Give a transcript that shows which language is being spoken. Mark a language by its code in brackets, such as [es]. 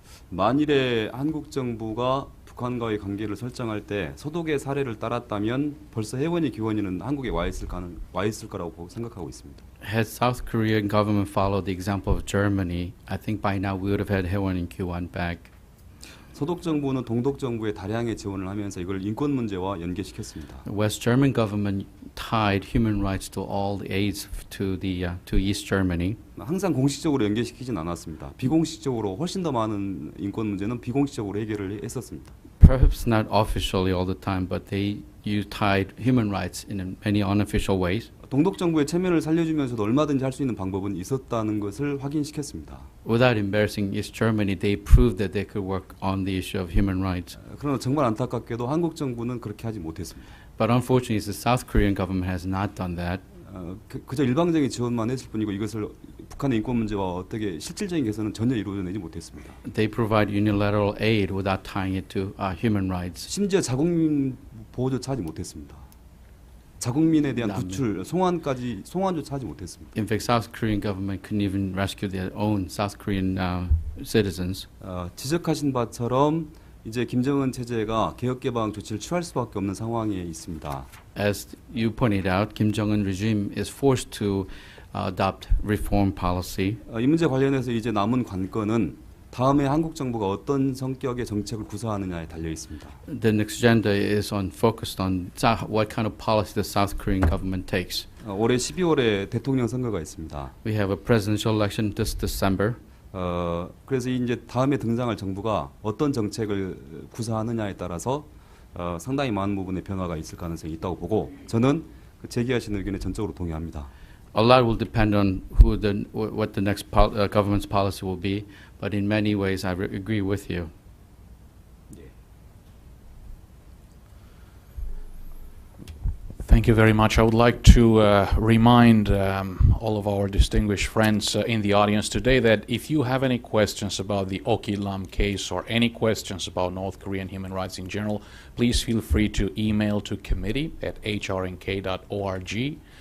[ko] 만일에 한국 정부가 북한과의 관계를 설정할 때 서독의 사례를 따랐다면 벌써 혜원이 기원이는 한국에 와 있을 거라고 생각하고 있습니다. [en] Had South Korean government followed the example of Germany, I think by now we would have had Haewon and Kyuwon back. [ko] 서독 정부는 동독 정부에 다량의 지원을 하면서 이걸 인권 문제와 연계시켰습니다. [en] The West German government tied human rights to all the aids to East Germany. [ko] 항상 공식적으로 연계시키진 않았습니다. 비공식적으로 훨씬 더 많은 인권 문제는 비공식적으로 해결을 했었습니다. [en] Perhaps not officially all the time, but you tied human rights in many unofficial ways. [ko] 동독 정부의 체면을 살려주면서도 얼마든지 할 수 있는 방법은 있었다는 것을 확인시켰습니다. [en] Without embarrassing East Germany, they proved that they could work on the issue of human rights. [ko] 그러나 정말 안타깝게도 한국 정부는 그렇게 하지 못했습니다. [en] But unfortunately, the South Korean government has not done that. [ko] 그저 일방적인 지원만 했을 뿐이고 이것을 북한의 인권 문제와 어떻게 실질적인 개선은 전혀 이루어내지 못했습니다. [en] They provide unilateral aid without tying it to human rights. [ko] 심지어 자국민 보호조차 하지 못했습니다. 자국민에 대한 구출, 송환조차 하지 못했습니다. [en] In fact, South Korean government couldn't even rescue their own South Korean citizens. [ko] 지적하신 바처럼 이제 김정은 체제가 개혁 개방 조치를 취할 수밖에 없는 상황에 있습니다. [en] As you pointed out, Kim Jong-un regime is forced to adopt reform policy. [ko] 이 문제 관련해서 이제 남은 관건은 다음에 한국 정부가 어떤 성격의 정책을 구사하느냐에 달려 있습니다. [en] The next agenda is focused on what kind of policy the South Korean government takes. [ko] 올해 12월에 대통령 선거가 있습니다. [en] We have a presidential election this December. [ko] 그래서 이제 다음에 등장할 정부가 어떤 정책을 구사하느냐에 따라서 상당히 많은 부분의 변화가 있을 가능성이 있다고 보고 저는 그 제기하신 의견에 전적으로 동의합니다. [en] A lot will depend on what the next government's policy will be, but in many ways I agree with you. Thank you very much. I would like to remind all of our distinguished friends in the audience today that if you have any questions about the Oki Lam case or any questions about North Korean human rights in general, please feel free to email to committee@hrnk.org.